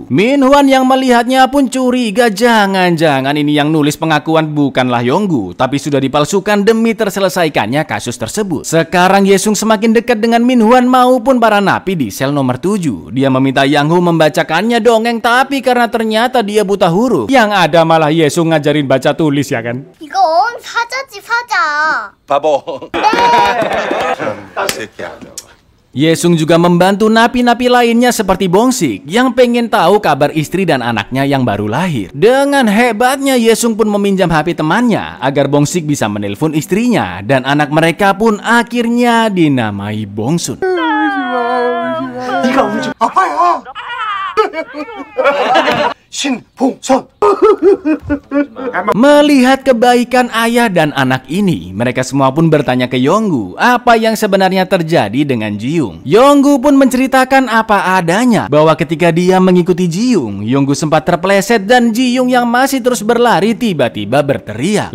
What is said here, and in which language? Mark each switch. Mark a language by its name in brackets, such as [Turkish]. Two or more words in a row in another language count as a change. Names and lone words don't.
[Indonesian] Minhwan yang melihatnya pun curiga, jangan-jangan ini yang nulis pengakuan bukanlah Yonggu, tapi sudah dipalsukan demi terselesaikannya kasus tersebut. Sekarang Yesung semakin dekat dengan Minhwan maupun para napi di sel nomor 7. Dia meminta Yang Hu membacakannya dongeng, tapi karena ternyata dia buta huruf, yang ada malah Yesung ngajarin baca tulis ya kan. [Korean] 이건 사자지 사자. 바보. [Indonesian] Yesung juga membantu napi-napi lainnya seperti Bongsik yang pengen tahu kabar istri dan anaknya yang baru lahir. Dengan hebatnya Yesung pun meminjam HP temannya agar Bongsik bisa menelpon istrinya dan anak mereka pun akhirnya dinamai Bongsun. [Korean] 네가 우리 아빠야. 신봉선. [Indonesian] Melihat kebaikan ayah dan anak ini, mereka semua pun bertanya ke Yonggu apa yang sebenarnya terjadi dengan Jiung. Yonggu pun menceritakan apa adanya bahwa ketika dia mengikuti Jiung, Yonggu sempat terpeleset dan Jiung yang masih terus berlari tiba-tiba berteriak.